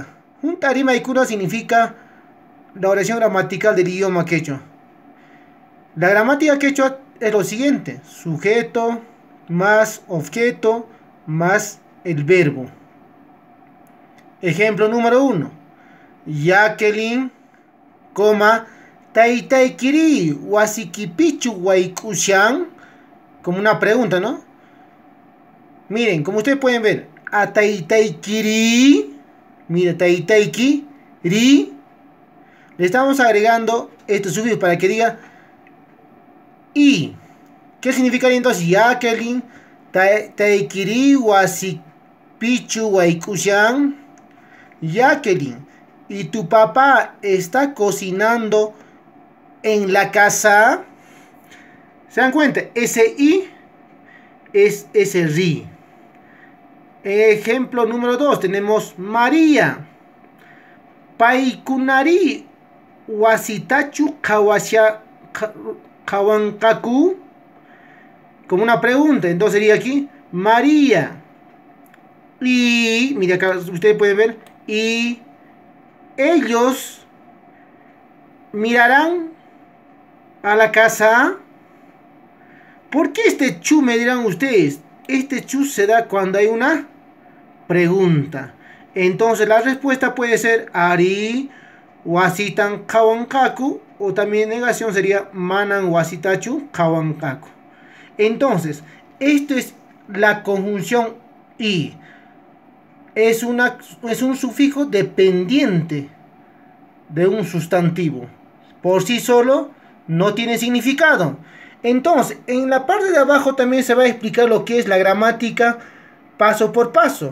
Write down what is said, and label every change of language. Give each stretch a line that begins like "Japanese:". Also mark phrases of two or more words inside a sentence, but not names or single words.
Spanish: Junta rima y cura significa la oración gramatical del idioma quechua. La gramática quechua es lo siguiente: sujeto más objeto más el verbo. Ejemplo número 1. Jacqueline,
Quechua: Taytaykiri wasikipichu waykushan.
Spanish: Como una pregunta, ¿no? Miren, como ustedes pueden ver, a Taytaykiri, mira, Taytaykiri, le estamos agregando este sufijo para que diga y. ¿Qué significaría entonces? Jacqueline,
Quechua: Taytaykiri wasikipichu waykushan.
Spanish: Jacqueline, ¿y tu papá está cocinando en la casa? ¿Se dan cuenta? Ese i es ese ri. Ejemplo número 2, tenemos María.
Quechua: Paikunari wasitachu kawankaku.
Spanish: Como una pregunta, entonces sería aquí María. Y, mira acá, ustedes pueden ver, y ellos mirarán a la casa. ¿Por qué este chu, me dirán ustedes? Este chu se da cuando hay una pregunta. Entonces la respuesta puede ser
Quechua: Ari wasitan kawankaku, o también negación sería Manan wasitachu kawankaku.
Spanish: Entonces, esto es la conjunción y. Es un sufijo dependiente de un sustantivo. Por sí solo no tiene significado. Entonces, en la parte de abajo también se va a explicar lo que es la gramática paso por paso.